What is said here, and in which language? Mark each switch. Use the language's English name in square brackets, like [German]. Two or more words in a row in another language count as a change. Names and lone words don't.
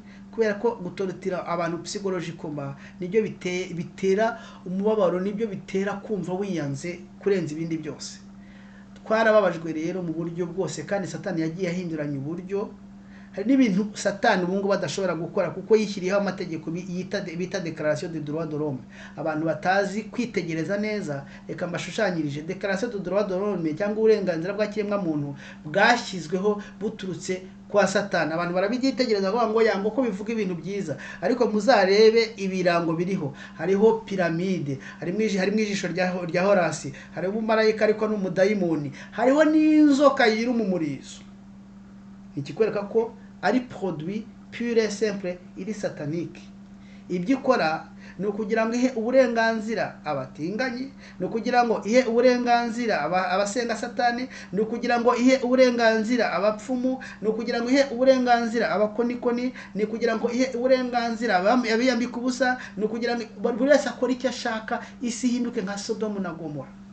[Kinyarwanda] Kubera ko gutorotira abantu psychologiquement nibyo bitera umubabaro, nibyo bitera kumva wiyanze kurenza ibindi byose. Twarababajwe rero mu buryo bwose, kandi Satani yagiye ahinduranya uburyo. Hari n'ibintu Satani ubungu badashobora gukora kuko yishyiriyeho amategeko bita [French] Déclaration des droits de l'homme. [Kinyarwanda] Abantu batazi kwitegereza neza, reka mbashushanyirije. [French] Déclaration des droits de l'homme [Kinyarwanda] cyangwa uburenganzira bwa kiremwa muntu bwashyizweho buturutse kwa Satani. Abantu barabigitegereza ngo yango ko bivuga ibintu byiza, ariko muzarebe ibirango biriho. Hariho piramide, harimo ijisho rya Horasi, hariho umumarayika ariko n'umudayimoni, hariho n'inzoka yiri mu murizo. Ikikwereka ko ari [French] produit pure et simple [Kinyarwanda] iri satanique. Ibyo ikora ni ukugira ngo ihe uburenganzira abatinganyi, ni ukugira ngo ihe uburenganzira abasenga Satani, ni ukugira ngo ihe uburenganzira abapfumu, ni ukugira ngo ihe uburenganzira abakonikoni, ni ukugira ngo ihe uburenganzira abiyambika ubusa, ni ukugira ngo buri wese akora icyo ashaka, isi hinduke nka Sodomu na Gomora.